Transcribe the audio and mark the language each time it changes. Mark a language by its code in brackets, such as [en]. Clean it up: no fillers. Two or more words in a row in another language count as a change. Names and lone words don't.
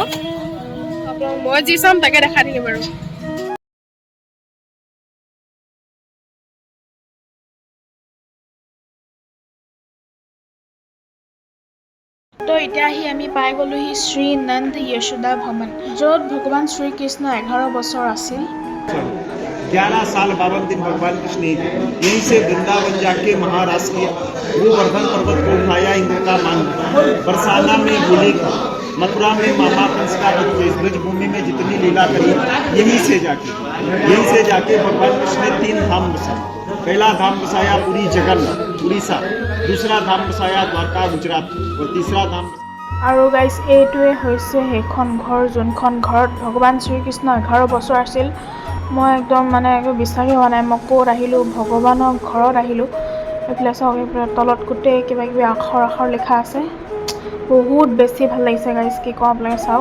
[as] আপোনাক মই যি চাম তাকে দেখাই থাকিম আৰু। তো এতিয়া আহি আমি পাই গ'লোহি শ্ৰী নন্দ यशोदा भवन, য'ত ভগৱান শ্ৰীকৃষ্ণ 11 বছৰ আছিল। [hi] 11 साल 52 दिन भगवान कृष्ण यहीं से वृंदावन जाके महाराज किया। गोवर्धन पर्वत को उठाया, इंद्र का मान, बरसाना में बोले, मथुरा में महाकंस का ब्रजभूमि में जितनी लीला करी, यहीं से जाके भगवान कृष्ण ने 3 धाम बसाया। पहला धाम बसाया पुरी जगन्नाथ उड़ीसा, दूसरा धाम बसाया द्वारका गुजरात, और तीसरा धाम। [as] আৰু গাইজ এইটোৱে হৈছে সেইখন ঘৰ যোনখন ঘৰত ভগৱান শ্ৰীকৃষ্ণ 11 বছৰ আছিল। মই একদম মানে একো বিশ্বাসেই হোৱা নাই মই ক'ত আহিলোঁ, ভগৱানৰ ঘৰত আহিলোঁ। এইফালে চাওক, এইফালে তলত গোটেই কিবা কিবি আখৰ লিখা আছে। বহুত বেছি ভাল লাগিছে গাইজ, কি কওঁ আপোনালোকে চাওক।